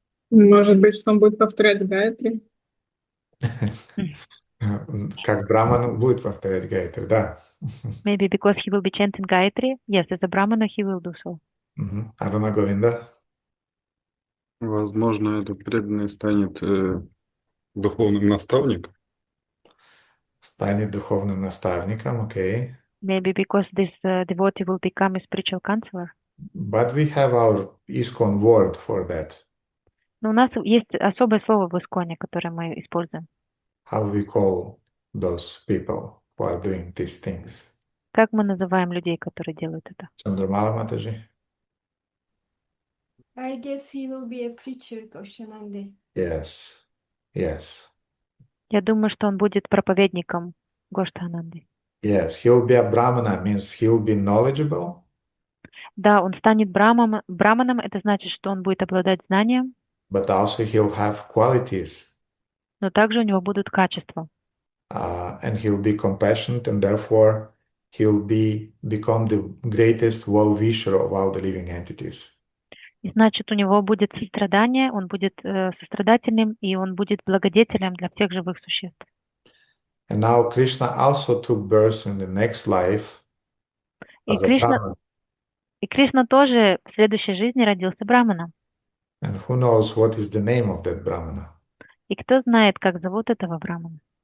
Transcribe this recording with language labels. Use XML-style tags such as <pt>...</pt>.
<ru>Может быть, что он будет повторять Гайатри? Как браман будет повторять Гайатри, да.</ru> <en>Maybe because he will be chanting Gayatri. Yes, as a brahmana he will do so.</en> <ru>Аруна Говинда? Возможно, этот преданный станет духовным наставником. Станет духовным наставником, окей.</ru> <en>Maybe because this devotee will become a spiritual counselor. But we have our ISKCON word for that.</en> <ru>Но у нас есть особое слово в Исконе, которое мы используем.</ru> <en>How we call those people who are doing these things?</en> <ru>Как мы называем людей, которые делают это?</ru> <en>Chandramala Mataji? I guess he will be a preacher, Koshanandi. Yes, yes.</en> <ru>Я думаю, что он будет проповедником Гоштхананды.</ru> <en>Yes, he'll be a brahmana, means he'll be knowledgeable.</en> <ru>Да, он станет браманом, это значит, что он будет обладать знанием,</ru> <en>But also he'll have qualities,</en> <ru>но также у него будут качества.</ru> <en>and he'll be compassionate, and therefore he'll become the greatest well-wisher of all the living entities.</en> <ru>И значит, у него будет сострадание, он будет сострадательным, и он будет благодетелем для всех живых существ.</ru> <en>And now Krishna also took birth in the next life</en> <ru>И</ru> <en>as a brahman.</en> <ru>Кришна тоже в следующей жизни родился браманом.</ru> <en>And who knows what is the name of that brahmana?</en> <ru>И кто знает, как зовут этого брамана?</ru>